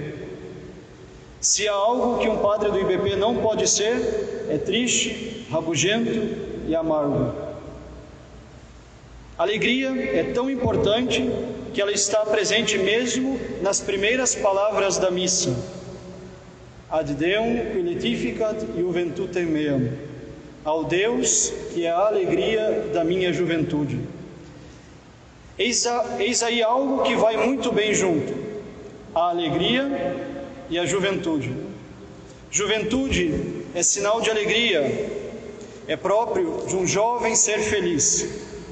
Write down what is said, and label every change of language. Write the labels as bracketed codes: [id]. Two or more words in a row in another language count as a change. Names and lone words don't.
[pt] Se há algo que um padre do IBP não pode ser, é triste, rabugento e amargo. A alegria é tão importante que ela está presente mesmo nas primeiras palavras da missa. [la] Ad Deum qui laetificat juventutem meam. [pt] Ao Deus que é a alegria da minha juventude. Eis aí algo que vai muito bem junto: a alegria e a juventude. Juventude é sinal de alegria, é próprio de um jovem ser feliz.